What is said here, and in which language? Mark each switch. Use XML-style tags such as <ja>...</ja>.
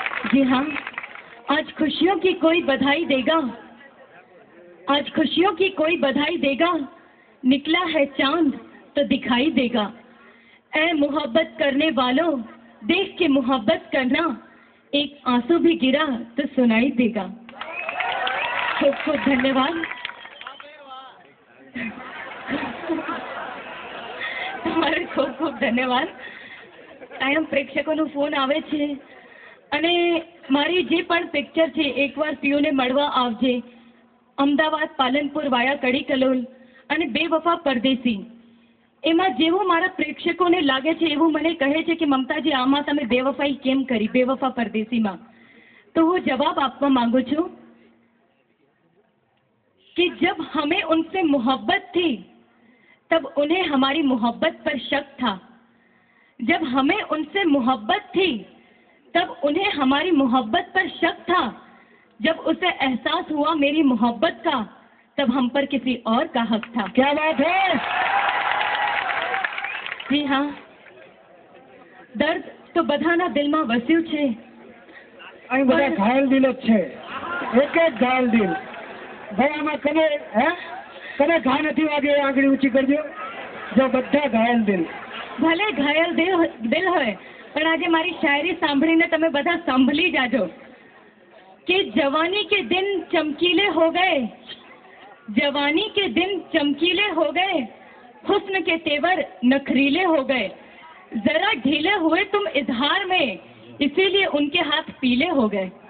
<hi>जी हाँ आज खुशियों की कोई बधाई देगा आज खुशियों की कोई बधाई देगा निकला है चांद तो दिखाई देगा ऐ मोहब्बत करने वालों देख के मोहब्बत करना एक आंसू भी गिरा तो सुनाई देगा। खूब खूब धन्यवाद</hi> <gu>તમારે ખૂબ ખૂબ ધન્યવાદ। કાયમ પ્રેક્ષકોનો ફોન આવે છે અને મારી જે પણ પિક્ચર છે એકવાર પીઓને મળવા આવજે અમદાવાદ પાલનપુર વાયા કડી કલોલ અને બેવફા પરદેસી એમાં જેવું મારા પ્રેક્ષકોને લાગે છે એવું મને કહે છે કે મમતાજી આમાં તમે બેવફાઈ કેમ કરી બેવફા પરદેસીમાં તો હું જવાબ આપવા માંગુ છું</gu> <hi>कि जब हमें उनसे मोहब्बत थी तब उन्हें हमारी मोहब्बत पर शक था जब हमें उनसे मोहब्बत थी तब उन्हें हमारी मोहब्बत पर शक था जब उसे एहसास हुआ मेरी मोहब्बत का तब हम पर किसी और का हक था। क्या बात है।</hi> <gu>जी हाँ दर्द तो बधाना दिल में वस्यु छे અહીં બધા ઘાયલ દિલ જ છે એક એક ઘાયલ દિલ ભાઈ આમાં કને હે કને ઘા નથી વાગે આંગળી ઊંચી કરજો જો બધા ઘાયલ દિલ ભલે ઘાયલ દિલ હોય પણ આજે મારી શાયરી સાંભળીને તમે બધા સાંભળી જાજો</gu> <hi>कि जवानी के दिन चमकीले हो गए जवानी के दिन चमकीले हो गए हुस्न के तेवर नखरीले हो गए जरा ढीले हुए तुम इजहार में इसीलिए उनके हाथ पीले हो गए</hi>